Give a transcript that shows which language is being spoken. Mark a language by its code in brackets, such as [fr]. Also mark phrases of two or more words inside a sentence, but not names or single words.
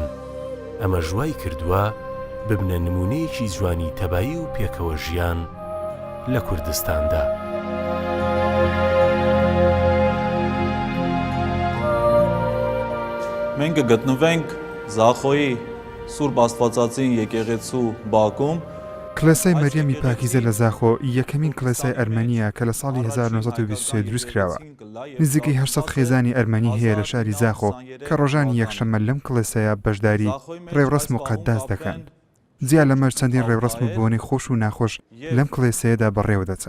[ckb] ئەمە ژوای کردووە ببنە نمونەیەکی جوانی تەبایی و پێکەوە ژیان لە کوردستاندا. [hy] Մենք կգտնվենք Զախոյի Սուրբ Աստվածածին եկեղեցու բակում [ckb] کلێسای مەریەمی پاکیزە لە زاخۆ یەکەمین کلێسای ئەرمەنیە کە لە ساڵی 1923 دروست کراوە. نزیکەی 800 خێزانی ئەرمەنی هەیە لە شاری زاخۆ کە ڕۆژانی یەکشەممە لەم کلێسایە بەشداری ڕێوڕسم و قەداس دەکەن. جیا لەمەش چەندین ڕێوڕسم و بۆنەی خۆش و ناخۆش لەم کلێسەیەدا بەڕێوە دەچن.